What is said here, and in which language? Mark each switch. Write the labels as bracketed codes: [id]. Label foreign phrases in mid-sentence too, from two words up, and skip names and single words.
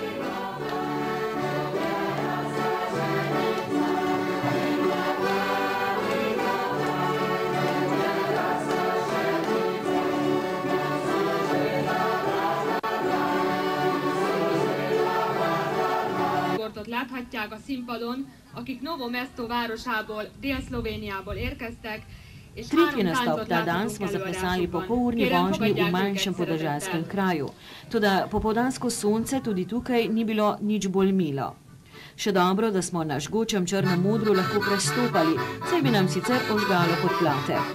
[hu] Láthatják a színpadon, akik Novo Mesto városából, Dél-Szlovéniából érkeztek, [sl] Tretji nastop ta dan smo zaplesali po polurni vožnji v manjšem podeželskem kraju. Toda popoldansko sonce tudi tukaj ni bilo nič bolj milo. Še dobro, da smo na žgočem črnem modru lahko prestopali, saj bi nam sicer ožgalo podplate.